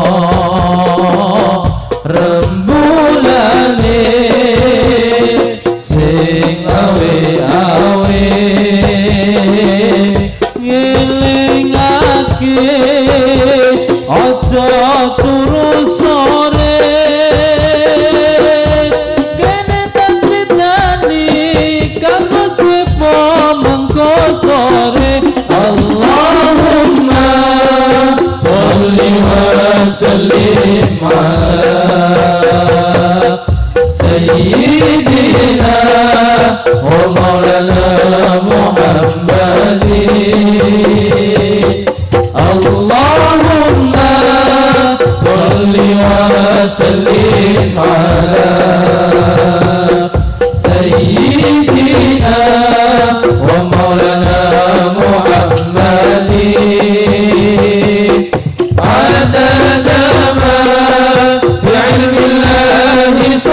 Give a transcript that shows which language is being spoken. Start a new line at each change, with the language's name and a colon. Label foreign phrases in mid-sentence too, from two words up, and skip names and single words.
Javanese: rembulane sing awe-awe ngelingake aja turu sore kene tak critani kanggo sepo mengko sore
Arabic: اللهم صل وسلم على سيدنا ومولانا محمد اللهم صل وسلم على سيدنا ومولانا محمد عدد ما بعلم الله